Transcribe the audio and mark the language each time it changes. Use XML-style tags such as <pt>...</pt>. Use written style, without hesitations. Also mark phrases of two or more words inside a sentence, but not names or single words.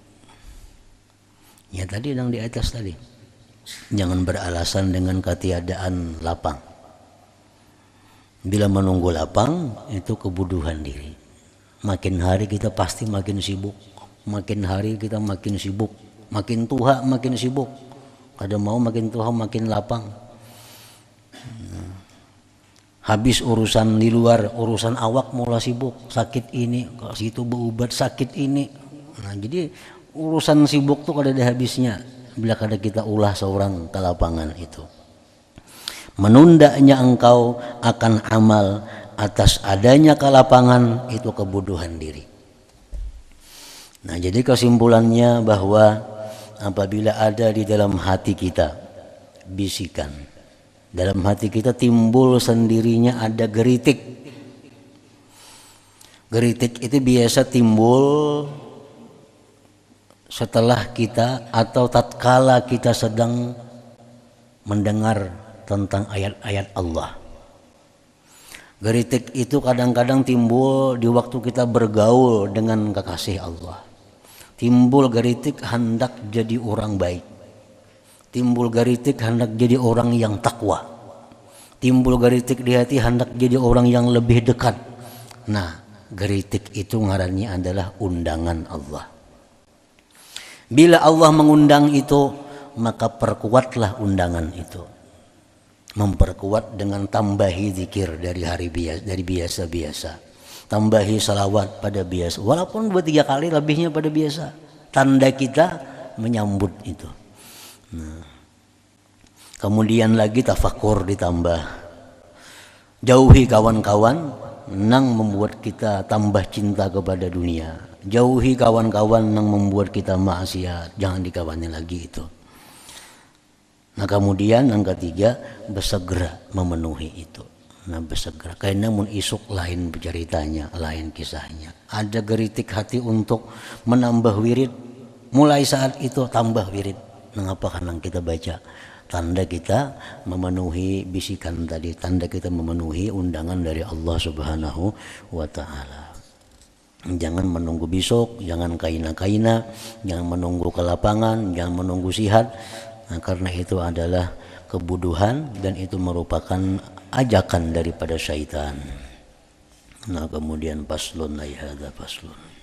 <id>Ya tadi yang di atas tadi, jangan beralasan dengan ketiadaan lapang. Bila menunggu lapang itu kebodohan diri. Makin hari kita pasti makin sibuk, makin hari kita makin sibuk, makin tua makin sibuk. Kada mau makin tua makin lapang. Habis urusan di luar, urusan awak mulai sibuk, sakit ini, ke situ berobat sakit ini. Nah jadi urusan sibuk tuh kada ada habisnya bila kada kita ulah seorang ke lapangan itu. Menundanya engkau akan amal atas adanya kelapangan, itu kebodohan diri. Nah jadi kesimpulannya bahwa apabila ada di dalam hati kita bisikan, dalam hati kita timbul sendirinya ada geritik. Geritik itu biasa timbul setelah kita atau tatkala kita sedang mendengar tentang ayat-ayat Allah. Geritik itu kadang-kadang timbul di waktu kita bergaul dengan kekasih Allah. Timbul geritik hendak jadi orang baik. Timbul geritik hendak jadi orang yang takwa. Timbul geritik di hati hendak jadi orang yang lebih dekat. Nah, geritik itu ngarannya adalah undangan Allah. Bila Allah mengundang itu, maka perkuatlah undangan itu. Memperkuat dengan tambahi zikir dari hari biasa, dari biasa-biasa. Tambahi salawat pada biasa. Walaupun 2-3 kali lebihnya pada biasa. Tanda kita menyambut itu. Nah. Kemudian lagi tafakur ditambah. Jauhi kawan-kawan nang membuat kita tambah cinta kepada dunia. Jauhi kawan-kawan yang membuat kita maksiat, jangan dikawani lagi itu. Nah kemudian yang ketiga, bersegera memenuhi itu. Nah bersegera, karena mun isuk lain ceritanya, lain kisahnya. Ada geritik hati untuk menambah wirid, mulai saat itu tambah wirid. Mengapa? Karena kita baca, tanda kita memenuhi bisikan tadi, tanda kita memenuhi undangan dari Allah</id> <ar>سبحانه وتعالى.</ar> <id>Jangan menunggu besok, jangan kaina-kaina, jangan menunggu ke lapangan, jangan menunggu sihat. Nah, karena itu adalah kebodohan dan itu merupakan ajakan daripada syaitan. Nah kemudian paslun ayhada paslun.</id>